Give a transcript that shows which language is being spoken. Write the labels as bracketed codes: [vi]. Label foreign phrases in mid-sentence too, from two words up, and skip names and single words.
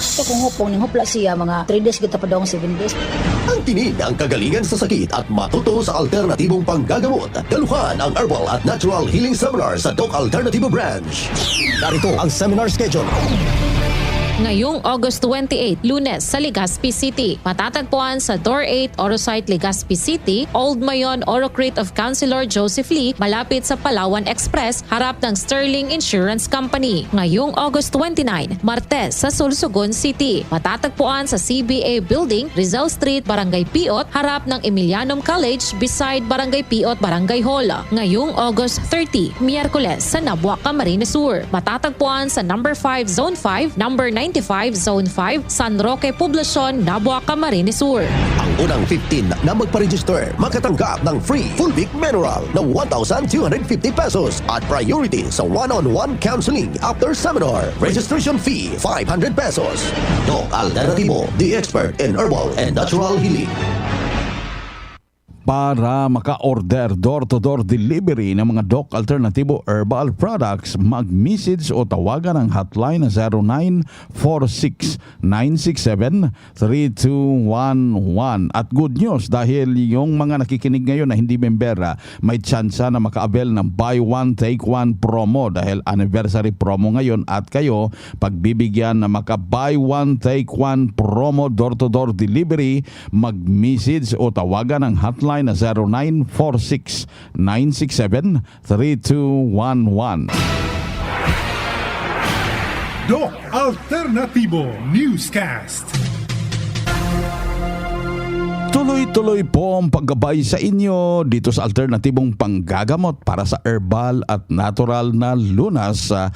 [bik] So kung hupong ning hupla siya, mga 3 days kita pa daw 7 days. [tl] Ang tinig ang kagalingan sa sakit at matuto sa alternatibong panggagamot. Daluhan ang Herbal at Natural Healing Seminar sa Doc Alternatibo Branch. Narito ang seminar schedule. Ngayong August 28, Lunes sa Legazpi City. Matatagpuan sa Door 8, Orosite, Legazpi City, Old Mayon, Orocrete of Councilor Joseph Lee, malapit sa Palawan Express, harap ng Sterling Insurance Company. Ngayong August 29, Martes sa Sorsogon City. Matatagpuan sa CBA Building, Rizal Street, Barangay Piot, harap ng Emilianum College, beside Barangay Piot, Barangay Hall. Ngayong August 30, Miyerkules sa Nabua, Camarines Sur. Matatagpuan sa number 5 Zone 5, number 95 Zone 5, San Roque Poblacion, Nabua, Camarines Sur. Ang unang 15 na magpa-register makatanggap ng [en] free full week mineral [tl] na 1,250 pesos at priority sa [en] one-on-one counseling after seminar. [tl] Registration fee 500 pesos. Doc Alternatibo, [en] the expert in herbal and natural healing. [tl] Para maka-order [en] door-to-door delivery [tl] ng mga Doc Alternatibo Herbal Products, mag-message o tawagan ang hotline na 0946-967-3211. At [en] good news [tl] dahil yung mga nakikinig ngayon na hindi membera, may tsansa na maka-avail ng [en] buy one take one promo [tl] dahil [en] anniversary promo [tl] ngayon at kayo pagbibigyan na maka- [en] buy one take one promo door-to-door delivery, [tl] mag-message o tawagan ang hotline na 0946-967-3211. Doc Alternatibo Newscast. Tuloy-tuloy po ang paggabay sa inyo dito sa alternatibong panggagamot para sa herbal at natural na lunas.